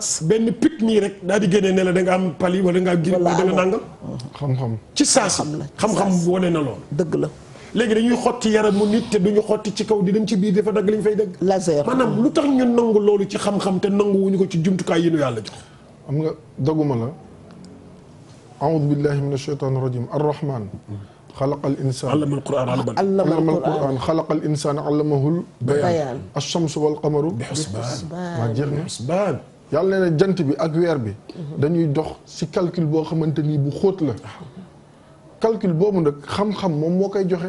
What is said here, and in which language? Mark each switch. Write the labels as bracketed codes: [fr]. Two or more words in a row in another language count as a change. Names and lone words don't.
[wo] benn pic nii rek daal di génnee ne la da nga am pali wala da nga am grippe wala da nga nàngam xam-xam ci saasi xam-xam wane na lool dëgg la léegi dañuy xotti yaramu nit te duñu xotti ci kaw di dem ci biir dafa dagg li ñu fay dagg laser maanaam lu tax ñu nangu loolu ci xam-xam te nangu wuñu ko ci jumtukaay yi nu yàlla jox xam nga doguma la [ar] أعوذ بالله من الشيطان الرجيم الرحمن خلق الإنسان علم القرآن علم القرآن خلق الإنسان علمه البيان الشمس والقمر بحسبان [wo] maa jeex na husbaan yàlla nee na jant bi ak weer bi dañuy dox ci calcul boo xamante ni bu xóot la calcul boobu nag xam-xam moom moo koy joxe